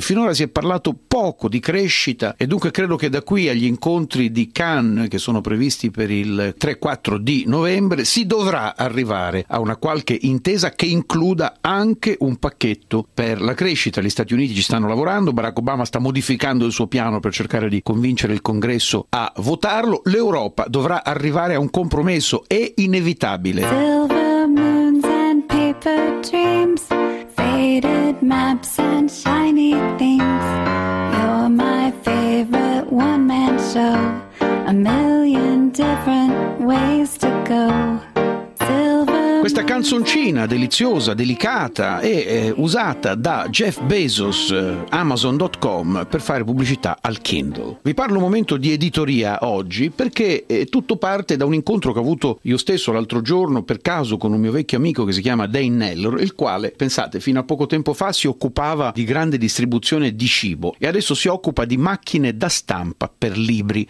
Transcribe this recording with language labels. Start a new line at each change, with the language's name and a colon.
Italian: Finora si è parlato poco di crescita e dunque credo che da qui agli incontri di Cannes, che sono previsti per il 3-4 di novembre, si dovrà arrivare a una qualche intesa che includa anche un pacchetto per la crescita. Gli Stati Uniti ci stanno lavorando, Barack Obama sta modificando il suo piano per cercare di convincere il Congresso a votarlo. L'Europa dovrà arrivare a un compromesso, è inevitabile.
English: Silver moons and paper dreams, faded maps and shiny things. You're my favorite one man show, a million different ways to go.
Italian: Questa canzoncina deliziosa, delicata, è usata da Jeff Bezos, Amazon.com, per fare pubblicità al Kindle. Vi parlo un momento di editoria oggi perché tutto parte da un incontro che ho avuto io stesso l'altro giorno per caso con un mio vecchio amico che si chiama Dane Nellor, il quale, pensate, fino a poco tempo fa si occupava di grande distribuzione di cibo e adesso si occupa di macchine da stampa per libri.